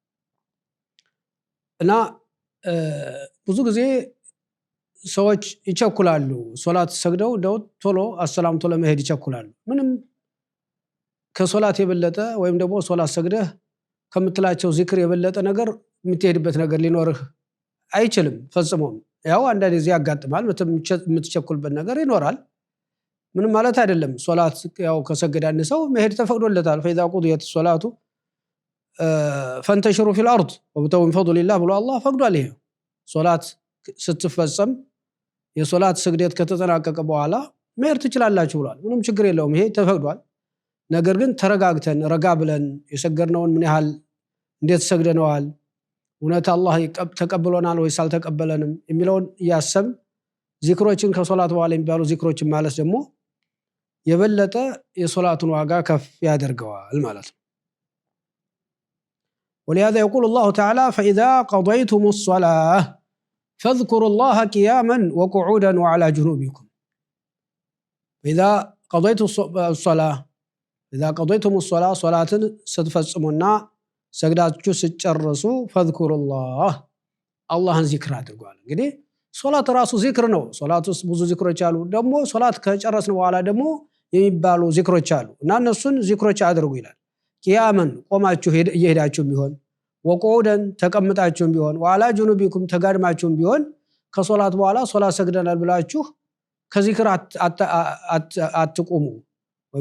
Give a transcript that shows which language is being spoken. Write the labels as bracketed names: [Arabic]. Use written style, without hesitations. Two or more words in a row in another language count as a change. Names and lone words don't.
[Amharic] እና ብዙ ጊዜ ሰዎች ይቸኩላሉ። ሶላት ሰግደው ደው ቶሎ አሰላምቶ ለመሄድ ይቸኩላሉ። ምንም ከሶላት የበለጠ ወይም ደግሞ ሶላት ሰግደህ ከምትላቸው ዚክር የበለጠ ነገር የምትሄድበት ነገር ሊኖርህ አይችልም ፈጽሞም። ያው አንዳንድ ጊዜ ያጋጥማል የምትቸኩልበት ነገር ይኖራል። ምንም ማለት አይደለም። ሶላት ያው ከሰገደ አንድ ሰው መሄድ ተፈቅዶለታል። [Arabic] فإذا قضيت الصلاة فانتشروا في الأرض وابتغوا من فضل الله [Amharic] ብሎ አላህ ፈቅዷል። ይሄ ሶላት ስትፈጸም የሶላት ስግደት ከተጠናቀቀ በኋላ መሄድ ትችላላችሁ ብሏል። ምንም ችግር የለውም። ይሄ ተፈቅዷል። ነገር ግን ተረጋግተን ረጋ ብለን የሰገድነውን ምን ያህል እንዴት ሰግደነዋል እውነት አላህ ተቀበለናል ወይስ አልተቀበለንም የሚለውን ያሰብ ዚክሮችን ከሶላት በኋላ የሚባሉ ዚክሮችን ማለት ደግሞ የበለጠ የሶላቱን ዋጋ ከፍ ያደርገዋል ማለት ነው። [Arabic] ولهذا يقول الله تعالى فإذا قضيتم الصلاة فاذكروا الله قياما وقعودا وعلى جنوبكم. إذا قضيتم الصلاة إذا قضيتم الصلاة صلاة [Amharic] ስትፈጽሙና ሰግዳችሁ ሲጨርሱ ፈዝኩሩላህ አላህን ዚክር አድርጓል። እንግዲህ ሶላት ራሱ ዚክር ነው። ሶላት ውስጥ ብዙ ዚክሮች አሉ። ደግሞ ሶላት ከጨረስን በኋላ ደግሞ የሚባሉ ዚክሮች አሉ እና እነሱን ዚክሮች አድርጉ ይላል። ቂያመን ቆማችሁ እየሄዳችሁ ቢሆን ወቁደን ተቀምጣችሁም ቢሆን [Arabic] وعلى جنوبكم [Amharic] ተጋድማችሁም ቢሆን ከሶላት በኋላ ሶላት ሰግደናል ብላችሁ ከዚክር አትቁሙ ወይም